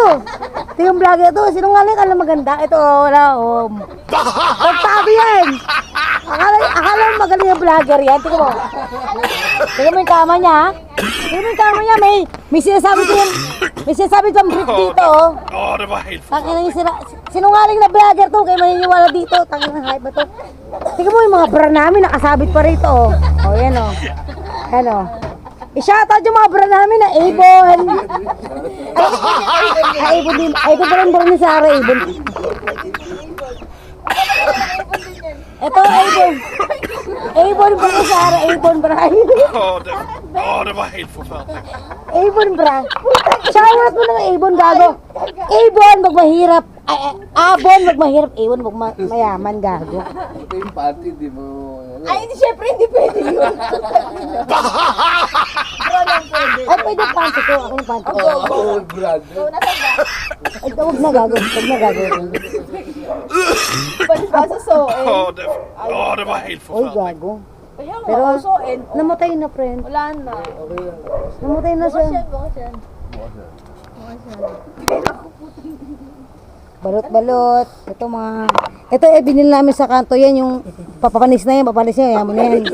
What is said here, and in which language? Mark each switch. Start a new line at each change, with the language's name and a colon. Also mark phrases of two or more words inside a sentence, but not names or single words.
Filipino: Ito yung vlogger to, sinungaling ka lang maganda. Ito, wala, pagtabi yan. Akala mo magaling yung vlogger yan. Tingnan mo. Tingnan mo yung kama niya, ha? Tingnan mo yung kama niya, may sinasabi ko yan. May sinasabi ko ang brief dito, oh.
Swedish: Det var helt
Filipino: Tangina yung sinungaling na vlogger to, kayo maniniwala dito. Tangina ng hype ba to? Tingnan mo yung mga bra namin, nakasabit pa rito, oh. Oh, yan, oh. Yan, oh. I-shoutout yung mga bra namin na Avon. Avon din. Ito pa rin bra ni Sarah, Avon. Ito, Avon. Avon bra ni Sarah, Avon bra.
Swedish: det var helt förfärligt.
Filipino: Avon bra. Shoutout mo ng Avon, gago. Avon, wag mahirap. Abon, wag mahirap. Avon, wag mayaman, gago. Ito yung panty, di mo... Ay, hindi, syempre hindi pwede yun. Bro lang pwede. Ay, pwede yung panty ko. Ako yung panty ko. Oh, brand. Go, nasan ba? Ay, wag na gago. Wag na gago. Palibasa so,
Swedish: Det var helt
Filipino: Oy,
Swedish: förfärligt.
Filipino: gago. Kaya nga, Pero, also, namatay na, friend. wala na. Namatay na Bukas yan, siya. bukas yan. Balot-balot. Ito mga... Ito binili namin sa kanto yan, yung papanis na yan, yaman na yan.